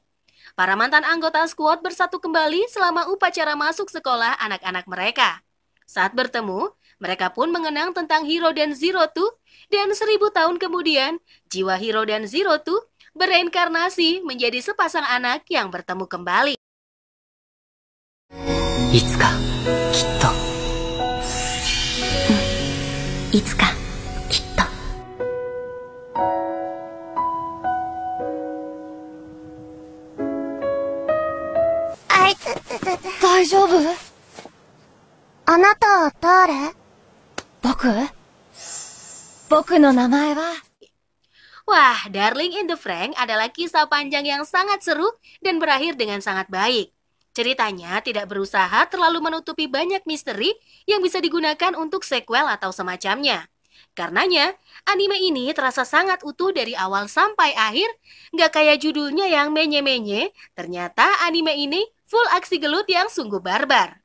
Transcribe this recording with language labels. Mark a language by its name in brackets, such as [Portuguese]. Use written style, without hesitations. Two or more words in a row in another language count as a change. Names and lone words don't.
[Indonesian] Para mantan anggota skuad bersatu kembali selama upacara masuk sekolah anak-anak mereka. Saat bertemu, mereka pun mengenang tentang Hiro dan Zero Two, dan 1000 tahun kemudian, jiwa Hiro dan Zero Two bereinkarnasi menjadi sepasang anak yang bertemu kembali. [Japanese] いつか、きっと。いつかきっと。大丈夫？あなた誰？僕の名前は？ [Indonesian] Wah, Darling in the Franxx adalah kisah panjang yang sangat seru dan berakhir dengan sangat baik. Ceritanya tidak berusaha terlalu menutupi banyak misteri yang bisa digunakan untuk sequel atau semacamnya. Karenanya, anime ini terasa sangat utuh dari awal sampai akhir, nggak kayak judulnya yang menye-menye, ternyata anime ini full aksi gelut yang sungguh barbar.